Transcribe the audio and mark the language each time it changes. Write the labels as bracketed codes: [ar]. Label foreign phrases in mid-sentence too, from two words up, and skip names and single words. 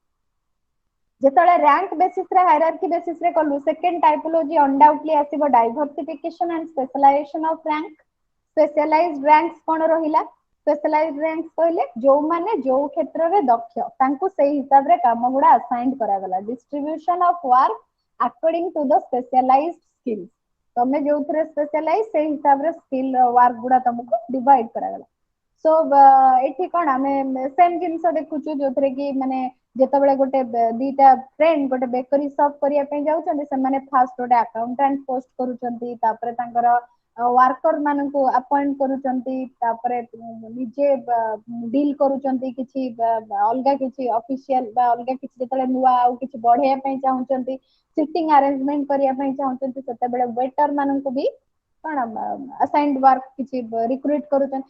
[en] ଯେତେବେଳେ rank basis ରେ hierarchy basis ରେ କଲୁ second typology undoubtedly ଆସିବ diversification and specialization of rank। specialized ranks [or] କଣ ରହିଲା? [en] specialized ranks [or] କହିଲେ ଯୋଉମାନେ ଯୋଉ କ୍ଷେତ୍ରରେ ଦକ୍ଷ ତାଙ୍କୁ ସେଇ ହିସାବରେ କାମ ଗୁଡା assigned କରାଗଲା। [en] distribution of work according to the specialized skills। [or] ତମେ ଯୋଉଥିରେ ସ୍ପେଶାଲାଇଜ ସେଇ ହିସାବରେ [en] skill work [or] ଗୁଡା ତମକୁ ଡିଭାଇଡ କରାଗଲା। ସୋ ଏଠି କଣ ଆମେ ସେମ୍ ଜିନିଷ ଦେଖୁଛୁ ଯୋଉଥିରେ କି ମାନେ ଯେତେବେଳେ ଗୋଟେ ଦିଟା ଫ୍ରେଣ୍ଡ ଗୋଟେ ବେକରୀ ସପ୍ କରିବା ପାଇଁ ଯାଉଛନ୍ତି ସେମାନେ ଫାଷ୍ଟ ଗୋଟେ [en] accountant post [or] କରୁଛନ୍ତି, ତାପରେ ତାଙ୍କର ୱାର୍କର ମାନଙ୍କୁ ଆପଏଣ୍ଟ କରୁଛନ୍ତି, ତାପରେ ନିଜେ ଡିଲ୍ କରୁଛନ୍ତି କିଛି ଅଲଗା କିଛି ଅଫିସିଆଲ ବା ଅଲଗା କିଛି ଯେତେବେଳେ ନୂଆ ଆଉ କିଛି ବଢେଇବା ପାଇଁ ଚାହୁଁଛନ୍ତି, [en] seating arrangement [or] କରିବା ପାଇଁ ଚାହୁଁଛନ୍ତି ସେତେବେଳେ ୱେଟର ମାନଙ୍କୁ ବି କଣ [en] assigned work [or] କିଛି ରିକ୍ରୁଟ କରୁଛନ୍ତି।